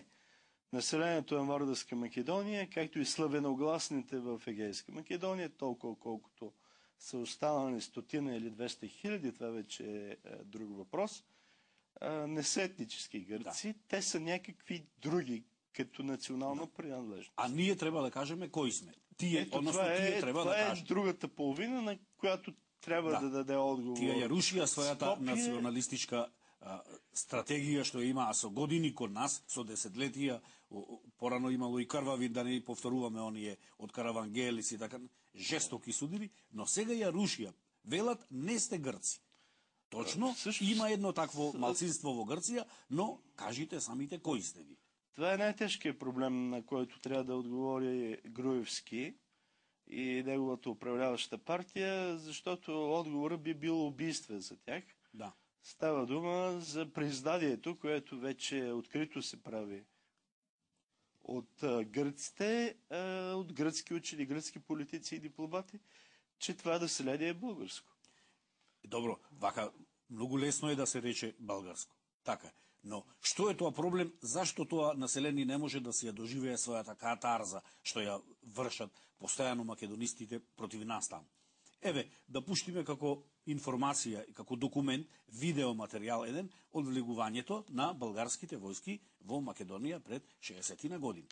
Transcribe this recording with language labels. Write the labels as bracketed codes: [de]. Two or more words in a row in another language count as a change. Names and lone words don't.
[bg] Населението на Вардарска Македония, както и славеногласните в Егейска Македония, толкова колкото са останали 100 или 200 хиляди, това вече е друг въпрос, не са етнически гърци, да. Те са някакви други, като национална принадлежност. А ние трябва да кажем кои сме. Тие трябва да кажем. Това е другата половина, на която трябва да даде отговор. [mk] Тие ја рушија својата националистичка стратегија што има, а со години кod нас, со десетлетија, порано имало и крвави, да не повторуваме оние од Каравангелис и така, жестоки судири, но сега ја рушија. Велат, не сте грци. Точно, има едно такво малцинство во Грција, но кажите самите кои сте ви. [bg] Това е най-тежкият проблем, на който трябва да отговори Груевски и неговата управляваща партия, защото отговорът би бил убийствен за тях. Да. Става дума за презданието, което вече открито се прави от гръците, от гръцки учени, гръцки политици и дипломати, че това население е българско. [mk] Добро, вака многу лесно е да се рече българско. Така. Но што е тоа проблем? Зашто тоа население не може да се ја доживее својата катарза што ја вршат постојано македонистите против нас таму? Еве, да пуштиме како информација и како документ, видео материјал еден од влегувањето на българските војски во Македонија пред 60 на години.